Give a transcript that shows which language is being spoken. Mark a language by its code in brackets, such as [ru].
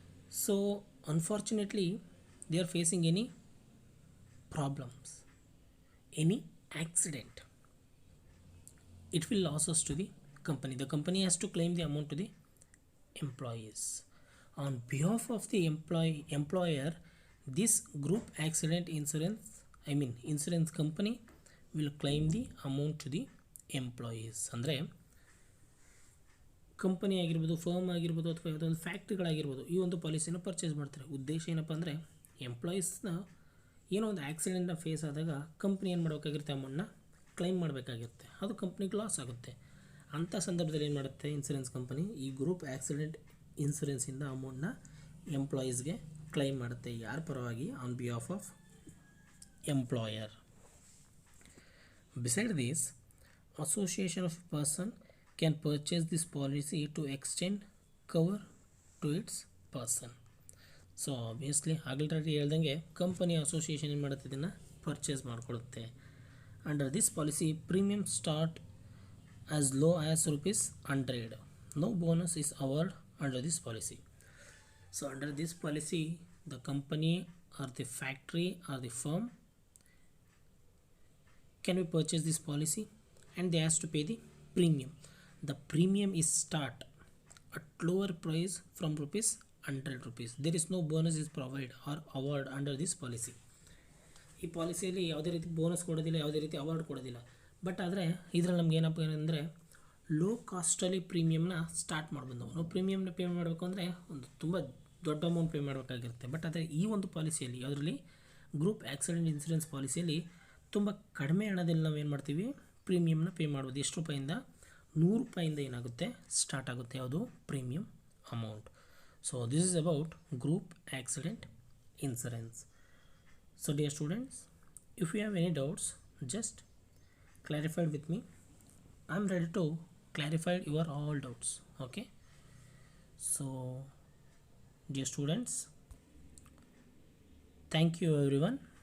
[en] So unfortunately they are facing any problems, any accident, it will losses to the company has to claim the amount to the employees. On behalf of the employer, this group accident insurance company will claim the amount to the employees. [kn] ಅಂದರೆ company ಆಗಿರ್ಬೋದು, firm ಆಗಿರ್ಬೋದು, ಅಥವಾ ಯಾವುದೋ ಒಂದು ಫ್ಯಾಕ್ಟ್ರಿಗಳಾಗಿರ್ಬೋದು, ಈ ಒಂದು ಪಾಲಿಸಿನ purchase ಮಾಡ್ತಾರೆ. ಉದ್ದೇಶ ಏನಪ್ಪ ಅಂದರೆ ಎಂಪ್ಲಾಯೀಸ್ನ ಏನೋ ಒಂದು ಆಕ್ಸಿಡೆಂಟ್ನ ಫೇಸ್ ಆದಾಗ ಕಂಪ್ನಿ ಏನು ಮಾಡಬೇಕಾಗಿರುತ್ತೆ, ಅಮೌಂಟ್ನ ಕ್ಲೈಮ್ ಮಾಡಬೇಕಾಗಿರುತ್ತೆ. ಅದು ಕಂಪ್ನಿಗೆ ಲಾಸ್ ಆಗುತ್ತೆ. ಅಂಥ ಸಂದರ್ಭದಲ್ಲಿ ಏನು ಮಾಡುತ್ತೆ ಇನ್ಸೂರೆನ್ಸ್ ಕಂಪನಿ, ಈ ಗ್ರೂಪ್ ಆಕ್ಸಿಡೆಂಟ್ ಇನ್ಸೂರೆನ್ಸಿಂದ ಅಮೌಂಟ್ನ ಎಂಪ್ಲಾಯೀಸ್ಗೆ ಕ್ಲೈಮ್ ಮಾಡುತ್ತೆ. ಯಾರ ಪರವಾಗಿ? [en] On behalf of employer. Beside this, association of a person can purchase this policy to extend cover to its person. [kn] So obviously already ಹೇಳ್ದಂಗೆ ಕಂಪನಿ ಅಸೋಸಿಯೇಷನ್ ಏನು ಮಾಡುತ್ತೆ, ಇದನ್ನು purchase ಮಾಡಿಕೊಳ್ಳುತ್ತೆ. [en] Under this policy premium start as low as ₹100. No bonus is awarded under this policy. So under this policy, the company or the factory or the firm can we purchase this policy and they has to pay the premium. The premium is start at lower price from ₹100. There is no bonus is provided or award under this policy. [kn] ಈ ಪಾಲಿಸಿಯಲ್ಲಿ ಯಾವುದೇ ರೀತಿ bonus ಕೊಡೋದಿಲ್ಲ, ಯಾವುದೇ ರೀತಿ award ಕೊಡೋದಿಲ್ಲ. But ಆದರೆ ಇದರಲ್ಲಿ ನಮ್ಗೆ ಏನಪ್ಪ ಅಂದರೆ ಲೋ ಕಾಸ್ಟಲ್ಲಿ ಪ್ರೀಮಿಯಮ್ನ ಸ್ಟಾರ್ಟ್ ಮಾಡ್ಬೋದು. ನಾವು ಪ್ರೀಮಿಯಮ್ನ ಪೇ ಮಾಡಬೇಕು ಅಂದರೆ ಒಂದು ತುಂಬ ದೊಡ್ಡ ಅಮೌಂಟ್ ಪೇ ಮಾಡಬೇಕಾಗಿರುತ್ತೆ. ಬಟ್ ಆದರೆ ಈ ಒಂದು ಪಾಲಿಸಿಯಲ್ಲಿ, ಯಾವುದರಲ್ಲಿ ಗ್ರೂಪ್ ಆಕ್ಸಿಡೆಂಟ್ ಇನ್ಸೂರೆನ್ಸ್ ಪಾಲಿಸಿಯಲ್ಲಿ ತುಂಬ ಕಡಿಮೆ ಹಣದಲ್ಲಿ ನಾವು ಏನು ಮಾಡ್ತೀವಿ, ಪ್ರೀಮಿಯಮ್ನ ಪೇ ಮಾಡ್ಬೋದು. ಎಷ್ಟು ರೂಪಾಯಿಂದ? ₹100 ಏನಾಗುತ್ತೆ, ಸ್ಟಾರ್ಟ್ ಆಗುತ್ತೆ ಯಾವುದು premium amount. [en] So this is about group accident insurance. So dear students, if you have any doubts, just clarify with me. I am ready to clarify your all doubts. Okay. So dear students, thank you everyone.